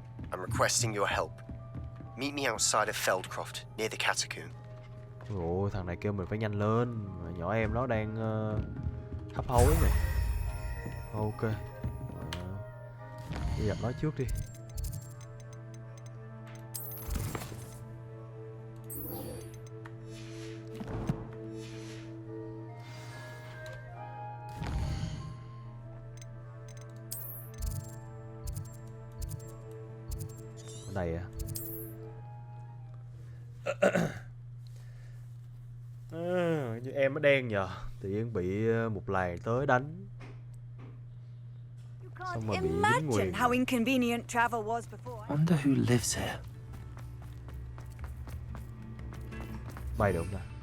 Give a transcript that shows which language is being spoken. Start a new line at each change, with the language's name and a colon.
English: I'm requesting your help. Meet me outside of Feldcroft, near the catacomb.
Vietnamese: Ồ, thằng này kêu mình phải nhanh lên. Mà nhỏ em nó đang hấp hối này. Ok. Đi gặp nó trước đi. Ở đây à? Như em nó đen nhờ, tự nhiên bị một làng tới đánh. Xong mà bị dính nguyền.
English: How inconvenient travel was before. Wonder who lives here.
Vietnamese: Bay được không ta?